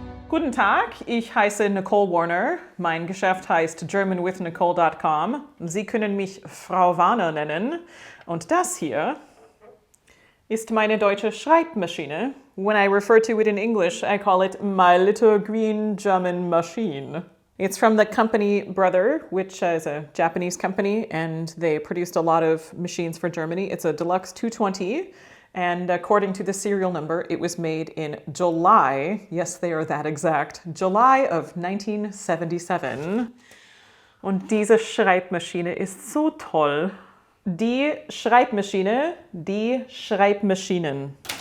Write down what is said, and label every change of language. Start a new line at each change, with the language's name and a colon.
German: Guten Tag, ich heiße Nicole Warner. Mein Geschäft heißt germanwithnicole.com. Sie können mich Frau Warner nennen. Und das hier ist meine deutsche Schreibmaschine.
English: When I refer to it in English, I call it my little green German machine. It's from the company Brother, which is a Japanese company, and they produced a lot of machines for Germany. It's a Deluxe 220, and according to the serial number, it was made in July, yes, they are that exact, July of 1977.
German: Und diese Schreibmaschine ist so toll. Die Schreibmaschine, die Schreibmaschinen.